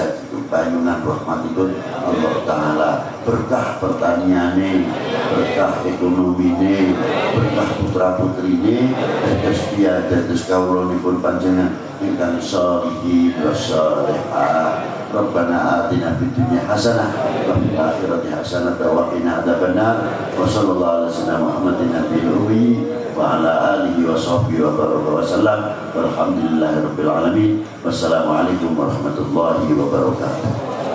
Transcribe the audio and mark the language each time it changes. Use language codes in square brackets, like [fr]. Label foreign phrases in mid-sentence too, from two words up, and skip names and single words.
[jv] panyungan rahmatipun Allah Ta'ala berkah pertaniane berkah ekonomine berkah putra putrine dados dia dados kawulanipun panjenengan ingkang [ar] الصالحين والصالحة ربنا آتنا في الدنيا حسنة وفي الآخرة حسنة وقنا عذاب النار وصلى الله عليه وسلم محمد النبي الأمي وعلى آله وصحبه وبارك وسلم والحمد لله رب العالمين والسلام عليكم ورحمة الله وبركاته.